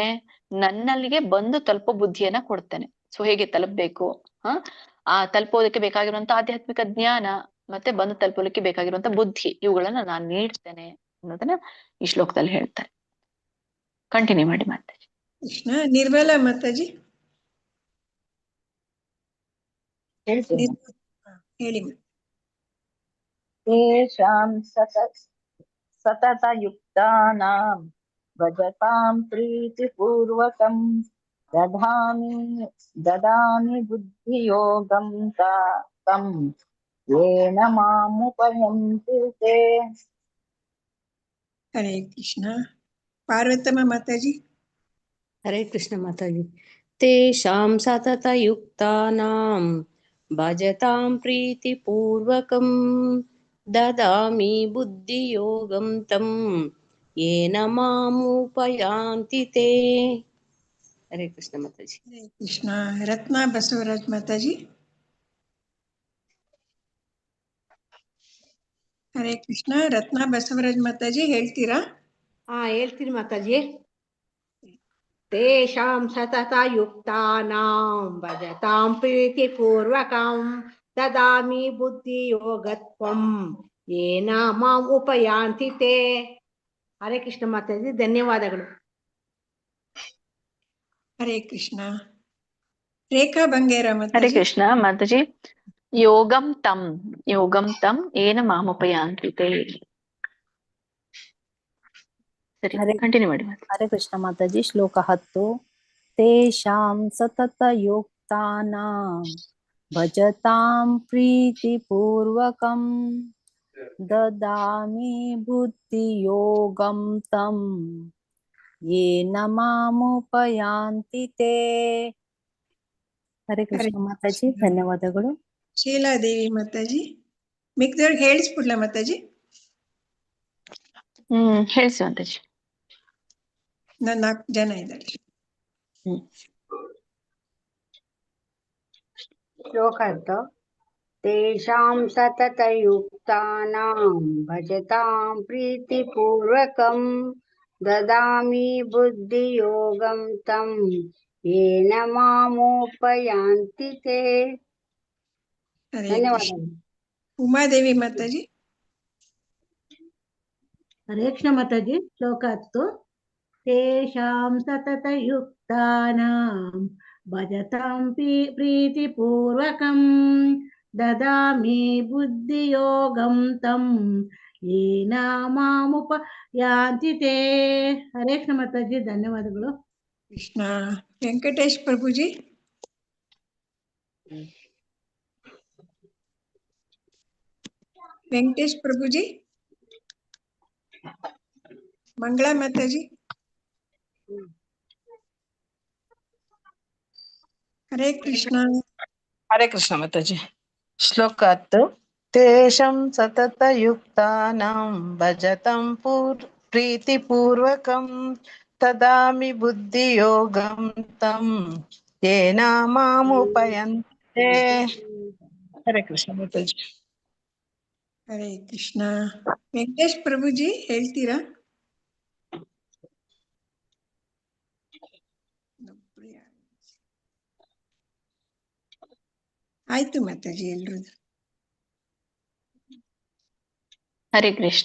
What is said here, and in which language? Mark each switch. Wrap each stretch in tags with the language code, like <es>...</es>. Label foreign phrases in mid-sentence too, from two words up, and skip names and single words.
<kn>ನನ್ನಲ್ಲಿಗೆ ಬಂದು ತಲುಪೋ ಬುದ್ಧಿಯನ್ನ ಕೊಡ್ತೇನೆ. ಸೊ ಹೇಗೆ ತಲುಪಬೇಕು, ಆ ತಲುಪೋದಕ್ಕೆ ಬೇಕಾಗಿರುವಂತ ಆಧ್ಯಾತ್ಮಿಕ ಜ್ಞಾನ ಮತ್ತೆ ಬಂದು ತಲುಪಲಿಕ್ಕೆ ಬೇಕಾಗಿರುವಂತ ಬುದ್ಧಿ, ಇವುಗಳನ್ನ ನಾನು ನೀಡ್ತೇನೆ ಅನ್ನೋದನ್ನ ಈ ಶ್ಲೋಕದಲ್ಲಿ ಹೇಳ್ತಾರೆ. ಕಂಟಿನ್ಯೂ ಮಾಡಿ ಮಾತಾಜಿ. ಕೃಷ್ಣ. ನಿರ್ಮಲಾ ಮಾತಾಜಿ ಹೇಳಿ.</kn> <sa>ತೇಷಾಂ ಸತತಯುಕ್ತಾನಾಂ ಭಜತಾಂ ಪ್ರೀತಿಪೂರ್ವಕಂ ದದಾಮಿ ಬುದ್ಧಿಯೋಗಂ ತಂ ಯೇನ ಮಾಮುಪಯಾಂತಿ ತೇ.</sa> <kn>ಹರೇ ಕೃಷ್ಣ. ಪಾರ್ವತಮ್ಮ ಮಾತಾಜಿ. ಹರೇ ಕೃಷ್ಣ ಮಾತಾಜಿ.</kn> <sa>ತೇಷಾಂ ಸತತಯುಕ್ತಾನಾಂ ಭಜತಾಂ ಪ್ರೀತಿಪೂರ್ವಕಂ ದದಾಮಿ ಬುದ್ಧಿಯೋಗಂ ತಂ ಯೇನ ಮಾಮುಪಯಾಂತಿ ತೇ.</sa> <kn>ಹರೇ ಕೃಷ್ಣ ಮಾತಾಜಿ. ಹರೇ ಕೃಷ್ಣ. ರತ್ನಾ ಬಸವರಾಜ್ ಮಾತಾಜಿ. ಹರೇ ಕೃಷ್ಣ. ರತ್ನಾ ಬಸವರಾಜ್ ಮಾತಾಜಿ ಹೇಳ್ತೀರಾ? ಹೇಳ್ತೀನಿ ಮಾತಾಜಿ.</kn> <sa>ತೇಷಾಂ ಸತತಯುಕ್ತಾನಾಂ ಭಜತಾಂ ಪ್ರೀತಿಪೂರ್ವಕಂ ದದಾಮಿ ಬುದ್ಧಿಯೋಗತ್ವಂ ಯೇನ ಮಾಂ ಉಪಯಾಂತಿ ತೇ.</sa> <kn>ಹರೇ ಕೃಷ್ಣ ಮಾತಾಜಿ, ಧನ್ಯವಾದಗಳು. ಹರೇ ಕೃಷ್ಣ. ರೇಖಾ ಬಂಗೇರ ಹರೇ ಮಾತಾಜಿ. ಕೃಷ್ಣ ಮಾತಾಜಿ.</kn> <sa>ಯೋಗಂ ತಂ ಏನ ಮಾಮುಪಯಾಂತಿ ತೇ.</sa> <kn>ಸರಿ, ಕಂಟಿನ್ಯೂ ಮಾಡಿ. ಹರೇ ಕೃಷ್ಣ ಮಾತಾಜಿ. ಶ್ಲೋಕ 10.</kn> <sa>ತೇಷಾಂ ಸತತಯುಕ್ತಾನಾಂ ಭಜತಾಂ ಪ್ರೀತಿಪೂರ್ವಕಂ ದದಾಮಿ ಬುದ್ಧಿಯೋಗಂ ತಂ ಯೇನ ಮಾಮುಪಯಾಂತಿ ತೇ.</sa> <kn>ಹರೇ ಕೃಷ್ಣ ಮಾತಾಜಿ, ಧನ್ಯವಾದಗಳು. ಶೀಲಾದೇವಿ ಮಾತಾಜಿ. ಮಿಕ್ದವ್ರಿಗೆ ಹೇಳಿಸ್ಬಿಡ್ಲಾ ಮಾತಾಜಿ? ಹೇಳಿಸಿ ಮಾತಾಜಿ. 4 ಜನ ಇದ್ದಾರೆ. ಶ್ಲೋಕ 10.</kn> <sa>ತೇಷಾಂ ಸತತಯುಕ್ತಾನಾಂ ಭಜತಾಂ ಪ್ರೀತಿಪೂರ್ವಕಂ ದದಾಮಿ ಬುದ್ಧಿಯೋಗಂ ತಂ ಯೇನ ಮಾಮುಪಯಾಂತಿ ತೇ.</sa> <kn>ಧನ್ಯವಾದಗಳು. ಉಮಾದೇವಿ ಮಾತಾಜಿ. ಹರೇ ಕೃಷ್ಣ ಮಾತಾಜಿ. ಶ್ಲೋಕ 10.</kn> <sa>ತೇಷಾಂ ಸತತಯುಕ್ತಾನಾಂ ಭಜತಾಂ ಪ್ರೀತಿಪೂರ್ವಕಂ ದದಾಮಿ ಬುದ್ಧಿಯೋಗಂ ತಂ ಯೇನ ಮಾಮುಪಯಾಂತಿ ತೇ.</sa> <kn>ಹರೇ ಕೃಷ್ಣ ಮಾತಾಜಿ, ಧನ್ಯವಾದಗಳು. ಕೃಷ್ಣ. ವೆಂಕಟೇಶ್ ಪ್ರಭುಜಿ. ವೆಂಕಟೇಶ್ ಪ್ರಭುಜಿ. ಮಂಗಳಾ ಮಾತಾಜಿ. ಹರೇ ಕೃಷ್ಣ. ಹರೇ ಕೃಷ್ಣ ಮಾತಾಜಿ. ಶ್ಲೋಕ 10.</kn> <sa>ತೇಷಾಂ ಸತತಯುಕ್ತಾನಾಂ ಭಜತಾಂ ಪ್ರೀತಿಪೂರ್ವಕಂ ದದಾಮಿ ಬುದ್ಧಿಯೋಗಂ ತಂ ಯೇನ ಮಾಮುಪಯಾಂತಿ ತೇ.</sa> <kn>ಹರೇ ಕೃಷ್ಣ ಮಾತಾಜಿ. ಹರೇ ಕೃಷ್ಣ. ವೆಂಕಟೇಶ್ ಪ್ರಭುಜಿ ಹೇಳ್ತೀರಾ? ಆಯ್ತು ಮಾತಾಜಿ ಎಲ್ರು. ಹರೇ ಕೃಷ್ಣ.</kn>